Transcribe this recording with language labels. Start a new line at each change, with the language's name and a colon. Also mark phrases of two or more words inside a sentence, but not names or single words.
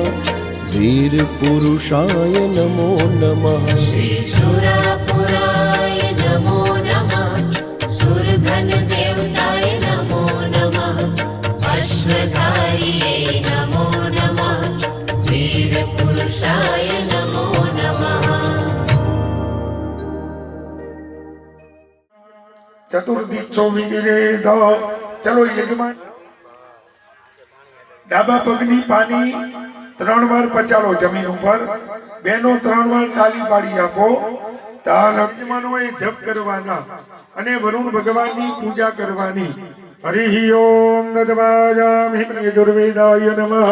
Sanskrit: वीरपुरुषाय नमो नमः। श्रीसुरापुराय नमो नमः। सुरधनदेवताय नमो नमः। अश्वधार्ये नमो नमः। वीरपुरुषाय नमो नमः।
Gujarati: ચતુર્દીક્ષો વિગેરે ચલો યજમાન ડાબા પગની પાની 3 વાર પચાડો જમીન ઉપર બેનો 3 વાર તાલી પાડી આપો તાલ યજમાનોએ જપ કરવાના અને વરુણ ભગવાનની પૂજા કરવાની
Sanskrit: હરિ ઓમ નદવાયામિ યજુર્વેદાય નમઃ